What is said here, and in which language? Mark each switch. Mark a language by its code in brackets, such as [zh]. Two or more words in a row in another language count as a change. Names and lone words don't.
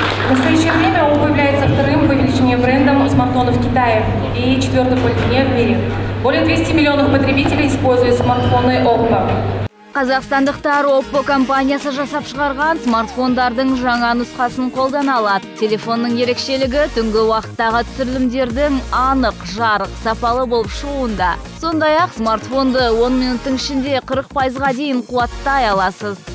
[ru] настоящее время Oppo является вторым по величине брендом смартфонов в Китае и четвертым по длине в мире. Более 200 миллионов потребителей используют смартфоны Oppo. [kk] Қазақстандықтар Oppo компаниясы жасап шығарған смартфондардың жаңа нұсқасын қолдана алады. Телефонның ерекшелігі түнгі уақыттағы түсірілімдердің анық, жарық, сапалы болып шығуында. Сондай-ақ смартфонды 10 минуттың ішінде 40%-ға дейін қуаттай аласыз.